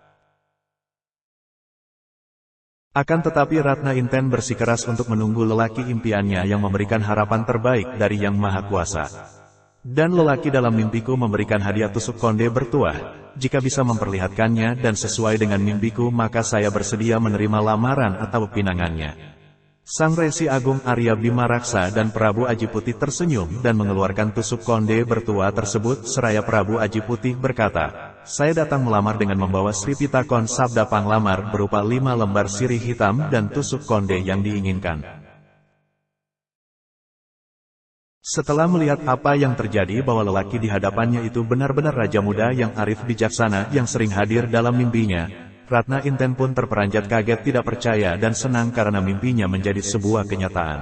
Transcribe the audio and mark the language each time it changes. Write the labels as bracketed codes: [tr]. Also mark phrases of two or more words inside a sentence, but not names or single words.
[id] Akan tetapi Ratna Inten bersikeras untuk menunggu lelaki impiannya yang memberikan harapan terbaik dari Yang Maha Kuasa. "Dan lelaki dalam mimpiku memberikan hadiah tusuk konde bertuah. Jika bisa memperlihatkannya dan sesuai dengan mimpiku, maka saya bersedia menerima lamaran atau pinangannya." Sang Resi Agung Arya Bimaraksa dan Prabu Aji Putih tersenyum dan mengeluarkan tusuk konde bertua tersebut, seraya Prabu Aji Putih berkata, "Saya datang melamar dengan membawa Sri Pitakon Sabda Panglamar berupa 5 lembar sirih hitam dan tusuk konde yang diinginkan." Setelah melihat apa yang terjadi bahwa lelaki di hadapannya itu benar-benar raja muda yang arif bijaksana yang sering hadir dalam mimpinya, Ratna Inten pun terperanjat kaget, tidak percaya dan senang karena mimpinya menjadi sebuah kenyataan.